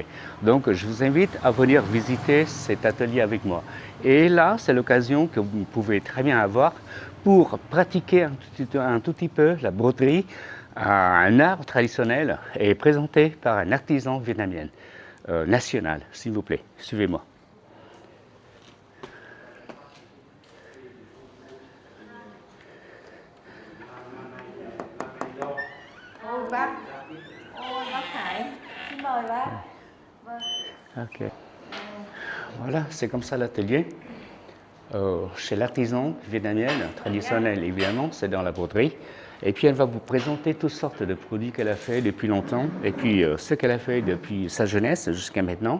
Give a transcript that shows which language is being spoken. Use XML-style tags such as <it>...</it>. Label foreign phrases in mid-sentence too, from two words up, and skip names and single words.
<fr>Donc je vous invite à venir visiter cet atelier avec moi. Et là, c'est l'occasion que vous pouvez très bien avoir pour pratiquer un tout petit peu la broderie, un art traditionnel et présenté par un artisan vietnamien national. S'il vous plaît, suivez-moi.</fr> <vi>Bác, ôi bác Hải, xin mời bác.</vi> <fr>Ok. Voilà, c'est comme ça l'atelier. Chez l'artisan vietnamien traditionnel, évidemment, c'est dans la broderie. Et puis elle va vous présenter toutes sortes de produits qu'elle a fait depuis longtemps, et puis ce qu'elle a fait depuis sa jeunesse jusqu'à maintenant.</fr>